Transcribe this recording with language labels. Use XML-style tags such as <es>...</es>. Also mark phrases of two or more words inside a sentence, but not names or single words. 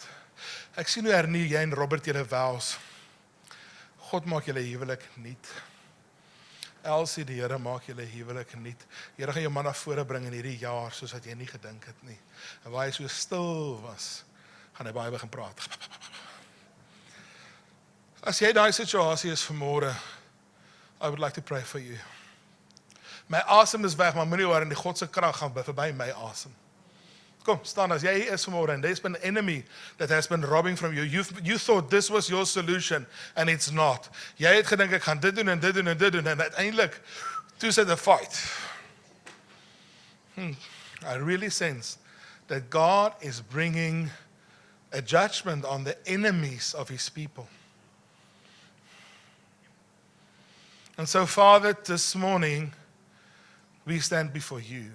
<af>Ek sien hoe hernie jy en Robert julle vows. God maak julle huwelik nuut. Elsie, die Here maak julle huwelik nuut. Die Here gaan jou man na vore bring in hierdie jaar, soos wat jy nie gedink het nie. En waar hy so stil was, gaan hy baie begin praat. As jy daai situasie is vanmôre,</af> <en>I would like to pray for you.</en> <af>My asem is weg, maar moenie worry, die God se krag gaan verby my asem. Kom, staan as jy hier is vanmôre,</af> <en>and there's been an enemy that has been robbing from you. You thought this was your solution, and it's not.</en> <af>Jy het gedink ek gaan dit doen en dit doen en dit doen, en uiteindelik, toe sit 'n fight.</af> <en>I really sense that God is bringing a judgment on the enemies of his people. And so, Father, this morning, we stand before you.</en>